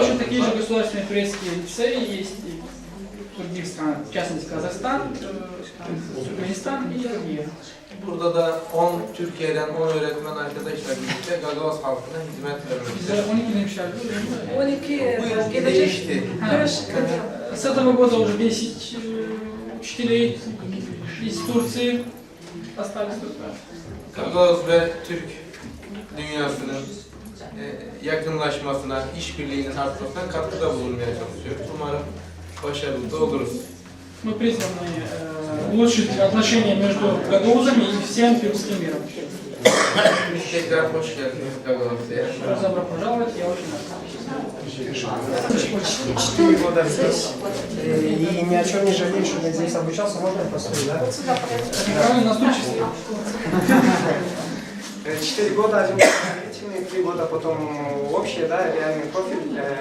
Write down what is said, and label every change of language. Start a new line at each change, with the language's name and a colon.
Russian: Точно такие же государственные турецкие лицеи есть и в других странах, в частности Казахстан, Туркменистан и другие.
Turkish: Burada da 10 Türkiye'den 10 öğretmen arkadaşla birlikte Gagavuz halkına hizmet Bize vermek. 12 demişler. 12 Bu yıl değişti.
Russian: С этого года уже 10 учителей из Турции остались тут.
Turkish: Gagavuz ve Türk dünyasının yakınlaşmasına, işbirliğinin artmasına katkıda bulunmaya çalışıyoruz. Umarım başarılı da oluruz.
Russian: Мы призваны улучшить отношения между гагаузами и всем тюркским миром.
Turkish: Tekrar hoş geldiniz Gagavuz'a.
Russian: Добро пожаловать, я очень рад. 4 года здесь, и ни о чем не жалею, что я здесь обучался, можно я постою, да? Правильно, на стульчик. 4 года административные, 3 года потом общий, да, реальный профиль.